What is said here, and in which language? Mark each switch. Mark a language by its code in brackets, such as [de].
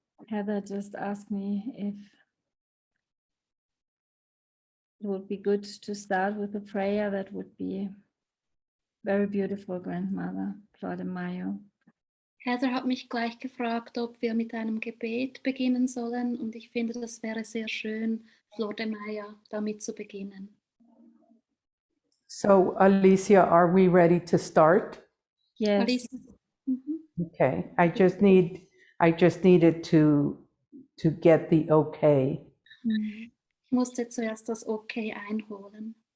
[en] Heather just asked me if it would be good to start with a prayer. That would be very beautiful, Grandmother Flordemayo. [de] Heather hat mich gleich gefragt, ob wir mit einem Gebet beginnen sollen, und ich finde, das wäre sehr schön, Flordemayo, damit zu beginnen. [en] So, Alicia, are we ready to start? Yes. Alice, Okay, I just needed to get the okay. [de] Ich musste zuerst das Okay einholen.